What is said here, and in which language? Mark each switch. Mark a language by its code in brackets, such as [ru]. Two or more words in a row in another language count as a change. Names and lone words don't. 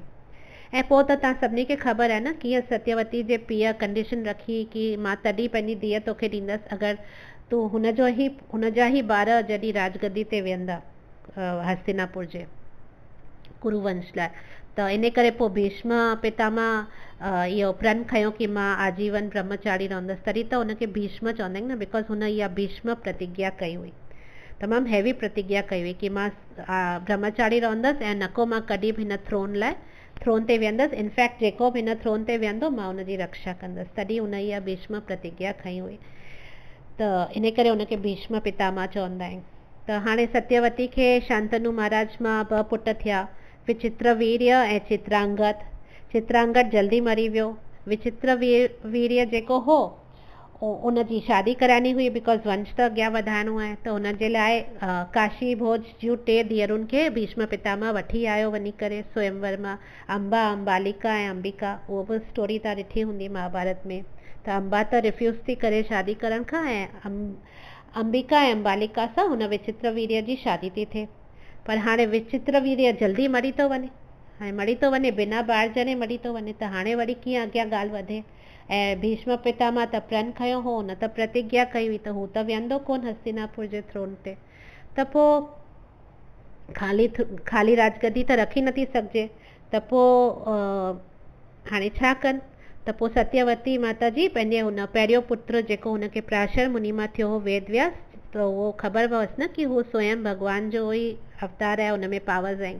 [sd] ऐं पोइ त तव्हां सभिनी खे ख़बर आहे न कीअं सत्यवती जे पीउ कंडीशन रखी कि मां तॾहिं पंहिंजी धीअ तोखे ॾींदसि अगरि तूं हुनजा ई ॿार जॾहिं राजगद्दी ते वेहंदा हस्तिनापुर जे कुरुवंश लाइ। त इन करे पोइ भीष्म पितामह इहो प्रण खयो कि मां आजीवन ब्रह्मचारी रहंदसि। तॾहिं त हुनखे भीष्म चवंदा आहिनि न, बिकॉज़ हुन इहा भीष्म प्रतिज्ञा कई हुई, तमामु हैवी प्रतिज्ञा कई हुई कि मां ब्रह्मचारी रहंदसि ऐं न को मां कॾहिं बि हिन थ्रोन ते वेहंदसि। इनफैक्ट जेको बि हिन थ्रोन ते वेहंदो मां हुनजी रक्षा कंदसि। तॾहिं हुन इहा भीष्म प्रतिज्ञा खई हुई। त इन करे हुनखे भीष्म पितामह चवंदा आहिनि। त हाणे सत्यवती खे शांतनु महाराज मां 2 पुट थिया, विचित्रवीर्य ऐं चित्रांगद। चित्रांगद जल्दी मरी वियो। विचित्रवीर्य जेको हो उनजी शादी कराइणी हुई बिकॉज़ वंश त अॻियां वधाइणो आहे। त हुन जे लाइ काशी भोज जूं 3 धीअरुनि खे भीष्म पितामह वठी आयो वञी करे स्वयंवर मां। अंबा, अंबालिका ऐं अंबिका, उहो बि स्टोरी तव्हां ॾिठी हूंदी महाभारत में। त अंबा त रिफ्यूज़ थी करे शादी करण खां, ऐं अंबिका ऐं अंबालिका सां हुन विचित्र वीर्य जी शादी थी थिए। पर हाणे विचित्र वीर्य जल्दी मरी थो वञे, हाणे मरी थो वञे, बिना ॿार ॼणे मरी थो वञे। त हाणे वरी कीअं अॻियां ॻाल्हि वधे। ऐं भीष्म पितामह त प्रण खयो हो, न त प्रतिज्ञा कई हुई त हू त विहंदो कोन हस्तिनापुर जे थ्रोन ते। त पोइ ख़ाली राजगद्दी त रखी नथी सघिजे। त पोइ हाणे छा कनि। त पोइ सत्यवती माता जी पंहिंजे हुन पहिरियों पुत्र जेको हुनखे पराशर मुनि मां थियो हो वेदव्यास, त उहो ख़बर पवसि न कि हू स्वयं भॻवान जो ई अवतार आहे, हुन में पावर्स आहिनि।